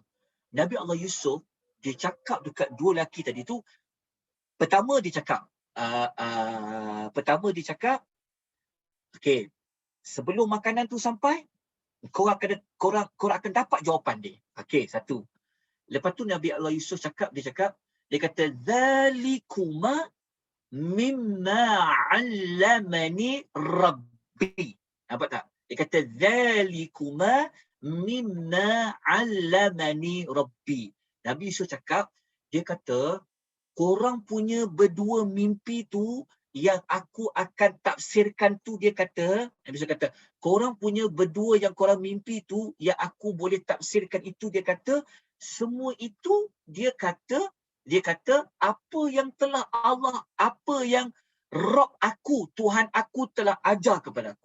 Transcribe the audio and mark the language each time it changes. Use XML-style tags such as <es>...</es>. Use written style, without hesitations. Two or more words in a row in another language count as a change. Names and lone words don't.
<ms>Nabi Allah Yusuf, dia cakap dekat dua lelaki tadi tu, pertama dia cakap, okey, sebelum makanan tu sampai, korang akan dapat jawapan dia. Okey, satu. Lepas tu Nabi Allah Yusuf cakap, dia kata,</ms> <ar>ذلكما مما علمني ربي.</ar> <ms>Nampak tak? Dia kata,</ms> <ar>ذلكما مما علمني ربي.</ar> <ms>Nabi Yusuf cakap, dia kata, korang punya berdua mimpi tu yang aku akan tafsirkan tu, dia kata, Nabi Yusuf kata, korang punya berdua yang korang mimpi tu yang aku boleh tafsirkan itu, dia kata, semua itu dia kata apa yang telah Allah, apa yang Rabb aku, Tuhan aku telah ajar kepada aku.</ms>